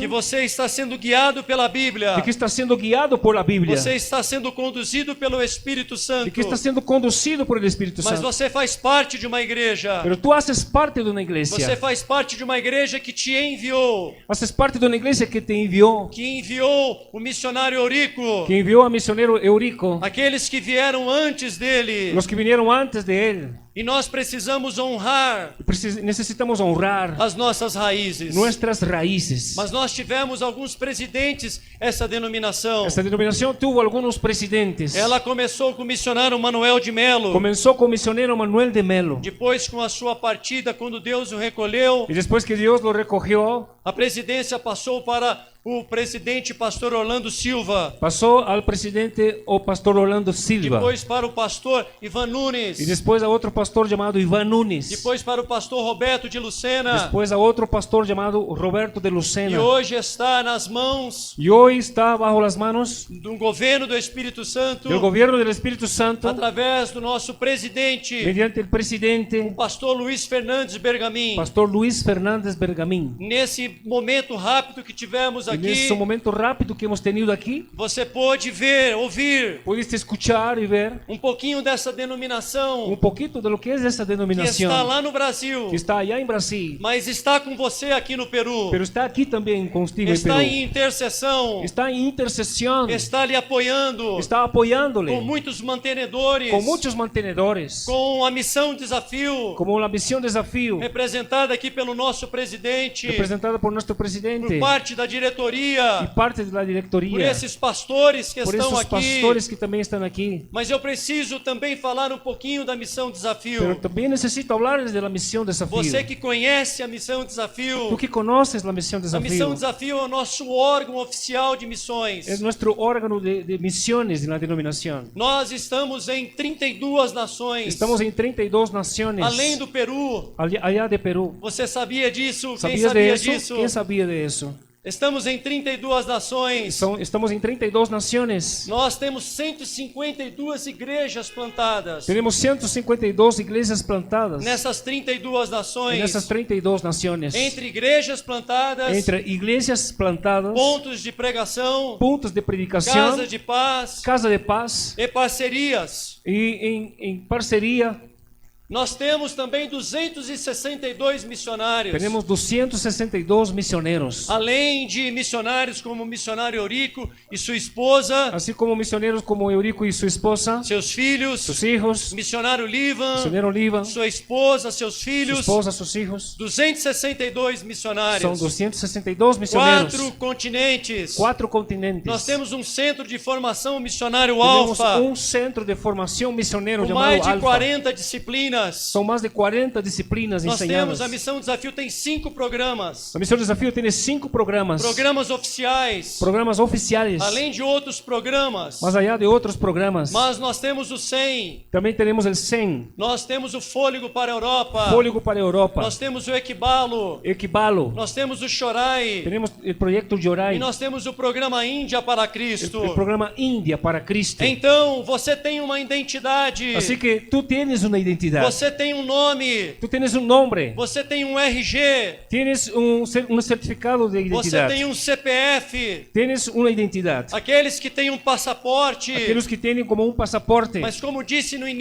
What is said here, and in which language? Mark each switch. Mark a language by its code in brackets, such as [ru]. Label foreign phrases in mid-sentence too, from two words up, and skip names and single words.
[pt] que você está sendo guiado pela Bíblia, [es] de que estás siendo guiado por la Biblia, [pt] você está sendo conduzido pelo Espírito Santo, [es] de que estás siendo conducido por el Espíritu [pt] mas [es] Santo. [pt] você faz parte de uma igreja, [es] Pero tú haces parte de una [pt] você [es] iglesia, [pt] faz parte de uma igreja que te enviou, [es] haces parte de una iglesia que te envió, [pt] que enviou o missionário Eurico, [es] que envió a misionero Eurico, [pt] aqueles que vieram antes dele, [es] los que vinieron antes de él. [pt] e nós precisamos honrar [es] Necesitamos honrar [pt] as nossas raízes. [es] nuestras raíces. [pt] Mas nós tivemos alguns presidentes essa denominação. [es] Esta denominación tuvo algunos presidentes. [pt] Ela começou com o missionário Manuel de Melo. [es] Comenzó con misionero Manuel de Melo. [pt] Depois, com a sua partida, quando Deus o recolheu, [es] Y después que Dios lo recogió, [pt] a presidência passou para o presidente pastor Orlando Silva, [es] pasó al presidente o pastor Orlando Silva, [pt] depois para o pastor Ivan Nunes, [es] y después a otro pastor llamado Iván Nunes, [pt] depois para o pastor Roberto de Lucena, [es] después a otro pastor llamado Roberto de [pt] e [es] Lucena, [pt] hoje está nas mãos [es] y hoy está bajo las manos [pt] do governo do Espírito Santo, [es] del gobierno del Espíritu Santo, [pt] através do nosso presidente, [es] mediante el presidente [pt] o pastor Luiz Fernandes Bergamin. [es] pastor Luis Fernández Bergamín. [pt] Nesse momento rápido que tivemos [es] En [pt] aqui, [es] ese momento rápido que hemos tenido aquí, [pt] você pôde ver, ouvir [es] pudiste escuchar y ver [pt] pouquinho dessa denominação [es] un poquito de lo que es esa [pt] que [es] denominación [pt] está lá no Brasil, [es] que está allá en Brasil, [pt] mas está com você aqui no Peru, [es] pero está aquí también contigo en [pt] está [es] Perú. [pt] em intercessão, [es] Está en intercesión, [pt] está lhe apoiando, [es] está apoyándole [pt] com muitos mantenedores, [es] con muchos mantenedores, [pt] com a missão Desafio, [es] como la misión Desafío, [pt] representada aqui pelo nosso presidente, [es] representada por nuestro por presidente [pt] parte da [es] y [pt] diretoria, [es] parte de la por directoría, [pt] esses pastores que [es] por [pt] estão [es] esos [pt] aqui. [es] pastores que también están aquí. [pt] Mas eu preciso também falar pouquinho da missão [es] Pero [pt] Desafio. [es] también necesito hablarles de la misión Desafío. [pt] Você que conhece a missão Desafio, [es] Tú que conoces la misión [pt] a missão [es] Desafío, [pt] Desafio é o nosso órgão oficial de missões. [es] es nuestro órgano de misiones en la denominación. [pt] Nós estamos em 32 nações, [es] Estamos en 32 naciones, [pt] além do Peru. [es] allá de Perú. [pt] Você sabia disso? Quem [es] ¿Sabías de [pt] sabia [es] eso? [pt] disso? [es] ¿Quién sabía de eso? [pt] Estamos em 32 nações. [es] Estamos en 32 naciones. [pt] Nós temos 152 igrejas plantadas [es] Tenemos 152 iglesias plantadas [pt] nessas 32 [es] en [pt] nações. [es] esas 32 naciones. [pt] Entre igrejas plantadas, [es] Entre iglesias plantadas, [pt] pontos de pregação, [es] puntos de predicación, [pt] casa de paz [es] casa de paz [pt] e parcerias. [es] y en parcería [pt] Nós temos também 262 missionários. [es] tenemos 262 misioneros. [pt] Além de missionários como o missionário Eurico e sua esposa, [es] Así como misioneros como Eurico y su esposa, [pt] seus filhos, [es] sus hijos, [pt] missionário Livan, [es] misionero Oliva, su [pt] sua esposa, seus filhos, [es] esposa, sus hijos. [pt] 262 [es] Son [pt] missionários. [es] 262 misioneros. [pt] 4 continentes. [es] 4 continentes. [pt] Nós temos um centro de formação missionário [es] Tenemos [pt] Alfa, [es] un centro de formación misionero [pt] com [es] llamado [pt] mais de [es] Alfa. [pt] 40 disciplinas. [es] Son más de 40 disciplinas [pt] Nós [es] enseñadas. [pt] temos a Missão Desafio tem 5 programas. [es] La Misión Desafío tiene 5 programas. [pt] Programas oficiais, [es] Programas oficiales. [pt] além de outros programas. [es] Más allá de otros programas. [pt] Mas nós temos o 100, [es] También tenemos el CEN, [pt] nós temos o Fôlego para a Europa, [es] Fóligo para Europa, [pt] nós temos o Equibalo, [es] Equibalo. [pt] nós temos o Chorai [es] Tenemos el proyecto Yorai. [pt] e nós temos o programa Índia para [es] El [pt] Cristo. [es] programa India para Cristo. [pt] Então, você tem uma identidade, [es] Así que tú tienes una identidad. [pt] você tem um nome, [es] Tú tienes un nombre. [pt] você tem um RG, [es] Tienes un certificado de [pt] você [es] identidad. [pt] tem um CPF. [es] Tienes una identidad. [pt] Aqueles que têm um passaporte, [es] Aquellos que tienen como un pasaporte. [pt] mas como disse no [es] Como